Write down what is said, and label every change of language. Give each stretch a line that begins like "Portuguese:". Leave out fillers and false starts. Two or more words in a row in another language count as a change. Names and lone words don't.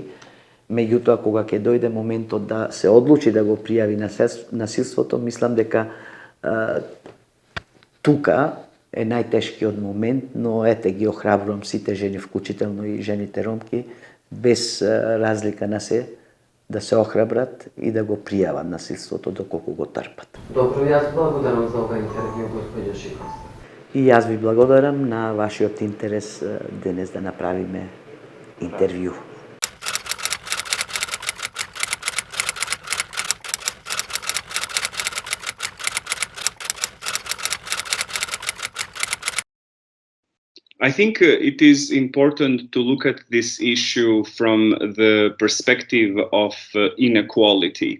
Macedonian: Меѓутоа, кога ќе дојде моментот да се одлучи да го пријави насилството, мислам дека тука е најтешкиот момент, но ете ги охрабрувам сите жени, вклучително и жените ромки, без разлика на се, да се охрабрат и да го пријават насилството доколку го трпат. Добро, јас благодарам за ова интервју, господја Шиковска. И јас ви благодарам на вашиот интерес денес да направиме интервју.
English: I think it is important to look at this issue from the perspective of inequality.